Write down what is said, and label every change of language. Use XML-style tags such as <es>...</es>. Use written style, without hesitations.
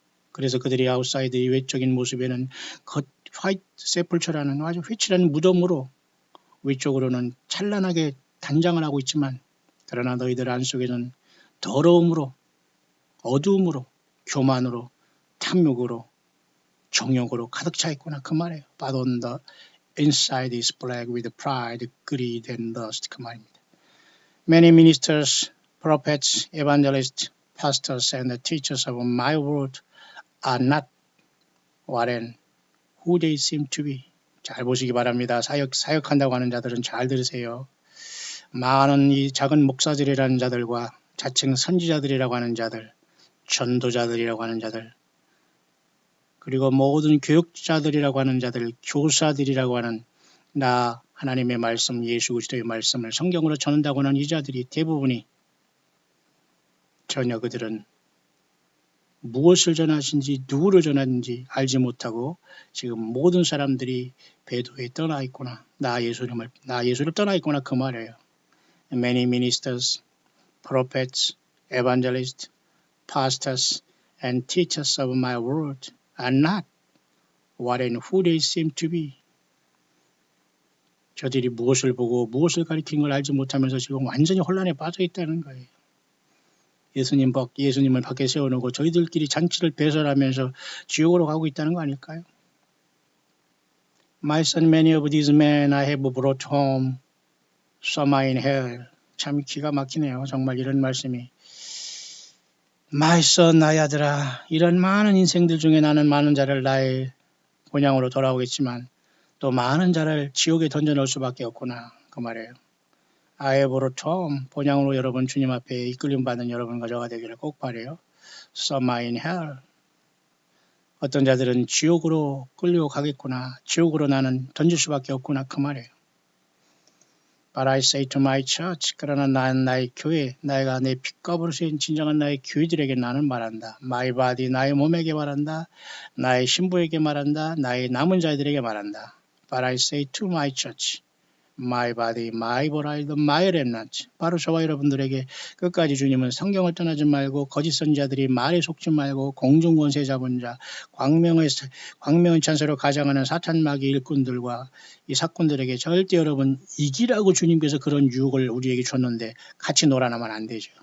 <ko>그래서 그들이 아웃사이드의 외적인 모습에는 화이트 세플처라는 아주 회칠한 무덤으로 위쪽으로는 찬란하게 단장을 하고 있지만 그러나 너희들 안속에는 더러움으로 어두움으로 교만으로 탐욕으로 정욕으로 가득 차 있구나 그 말이에요.</ko> <en>But on the inside is black with pride, greed and lust</en> <ko>그 말입니다.</ko> <en>Many ministers, prophets, evangelists, pastors and teachers of my word are not what and who they seem to be.</en> <ko>잘 보시기 바랍니다. 사역한다고 하는 자들은 잘 들으세요. 많은 이 작은 목사들이라는 자들과 자칭 선지자들이라고 하는 자들 전도자들이라고 하는 자들 그리고 모든 교육자들이라고 하는 자들 교사들이라고 하는 나 하나님의 말씀 예수 그리스도의 말씀을 성경으로 전한다고 하는 이 자들이 대부분이 전혀 그들은 무엇을 전하신지 누구를 전하는지 알지 못하고 지금 모든 사람들이 배도에 떠나 있구나 나 예수를 떠나 있구나 그 말이에요.</ko> <en>Many ministers, prophets, evangelists, pastors and teachers of my word are not what and who they seem to be.</en> <ko>저들이 무엇을 보고 무엇을 가리키는 걸 알지 못하면서 지금 완전히 혼란에 빠져 있다는 거예요. 예수님을 밖에 세워놓고 저희들끼리 잔치를 배설하면서 지옥으로 가고 있다는 거 아닐까요?</ko> <en>My son, many of these men I have brought home, some are in hell.</en> <ko>참 기가 막히네요. 정말 이런 말씀이.</ko> <en>My son,</en> <ko>나의 아들아, 이런 많은 인생들 중에 나는 많은 자를 나의 본향으로 돌아오겠지만 또 많은 자를 지옥에 던져놓을 수밖에 없구나. 그 말이에요.</ko> <en>I have brought home,</en> <ko>본향으로 여러분 주님 앞에 이끌림 받는 여러분과 저가 되기를 꼭 바라요.</ko> <en>Some are in hell.</en> <ko>어떤 자들은 지옥으로 끌려가겠구나. 지옥으로 나는 던질 수밖에 없구나. 그 말이에요.</ko> <en>But I say to my church,</en> <ko>그러나 난 나의 교회, 내가 내 핏값으로 세운 진정한 나의 교회들에게 나는 말한다.</ko> <en>My body,</en> <ko>나의 몸에게 말한다. 나의 신부에게 말한다. 나의 남은 자들에게 말한다.</ko> <en>But I say to my church, my body, my bride, my remnant.</en> <ko>바로 저와 여러분들에게 끝까지 주님은 성경을 떠나지 말고 거짓 선자들이 말에 속지 말고 공중권세 잡은 자, 광명의 찬사로 가장하는 사탄 마귀 일꾼들과 이 사건들에게 절대 여러분 이기라고 주님께서 그런 유혹을 우리에게 줬는데 같이 놀아나면 안 되죠.</ko>